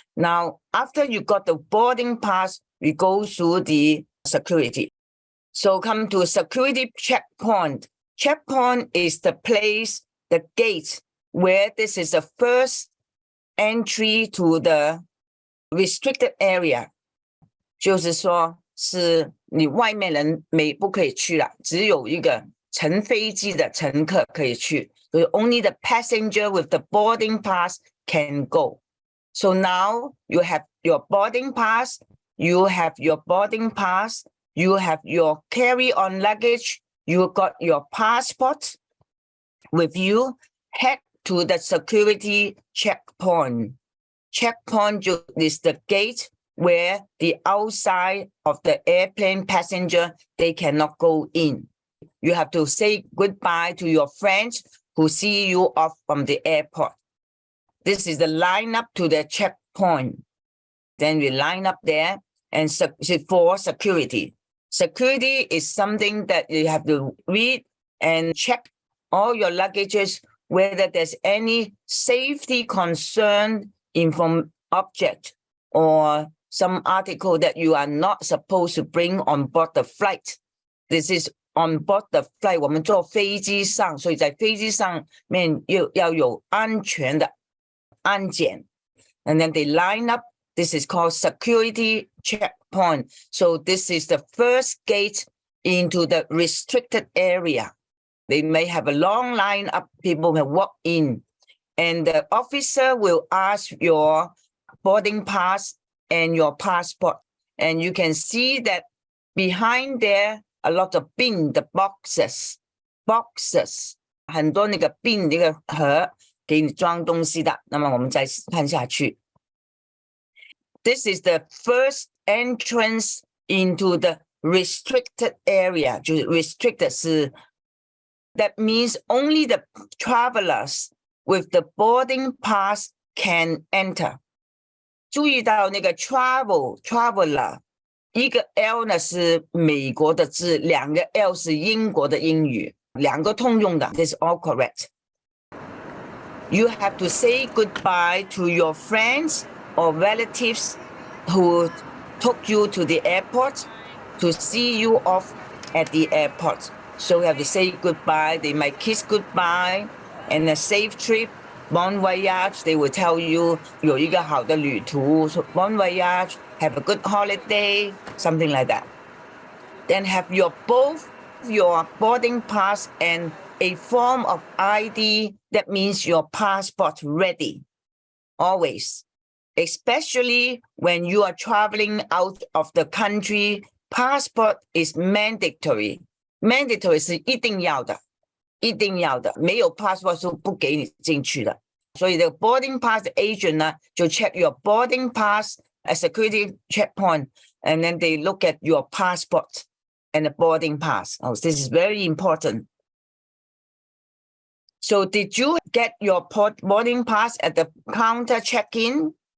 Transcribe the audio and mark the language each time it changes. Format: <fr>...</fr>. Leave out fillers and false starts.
<en>Now, after you got the boarding pass, we go through the security. So come to security checkpoint. Checkpoint is the place, the gate, where this is the first entry to the restricted area.</en> <zh>就是说是你外面人不可以去了，只有一个乘飞机的乘客可以去。</zh> <en>So only the passenger with the boarding pass can go. So now you have your boarding pass, you have your carry-on luggage, you got your passport with you, head to the security checkpoint. Checkpoint is the gate where the outside of the airplane passenger, they cannot go in. You have to say goodbye to your friends who see you off from the airport. This is the lineup to the checkpoint. Then we line up there and for security. Security is something that you have to read and check all your luggages, whether there's any safety concern from object or some article that you are not supposed to bring on board the flight. This is on board the flight.</en> <zh>我们坐飞机上，所以在飞机上面要有安全的安检。</zh> <en>And then they line up. This is called security checkpoint. So this is the first gate into the restricted area. They may have a long line up. People will walk in. And the officer will ask your boarding pass and your passport. And you can see that behind there, a lot of bin, the boxes,</en> <zh>很多那个 bin 那个盒给你装东西的。那么我们再看下去。</zh> <en>This is the first entrance into the restricted area.</en> <zh>就是</zh> <en>restricted 是 that means only the travelers with the boarding pass can enter.</en> <zh>注意到那个 traveler 一个 L 呢是美国的字，两个 L 是英国的英语，两个通用的。</zh> <en>This is all correct. You have to say goodbye to your friends or relatives who took you to the airport to see you off at the airport. So you have to say goodbye. They might kiss goodbye and a safe trip. Bon voyage. They will tell you</en> <zh>有一个好的旅途。</zh> <en>So bon voyage. Have a good holiday. Something like that. Then have both your boarding pass and a form of ID. That means your passport ready. Always. Especially when you are traveling out of the country, passport is mandatory.</en> <zh>Mandatory 是一定要的，没有 passport 是不给你进去的。所以</zh> <en>the boarding pass agent 呢，就 check your boarding pass at security checkpoint, and then they look at your passport and the boarding pass. Oh, this is very important. So did you get your boarding pass at the counter check-in?</en>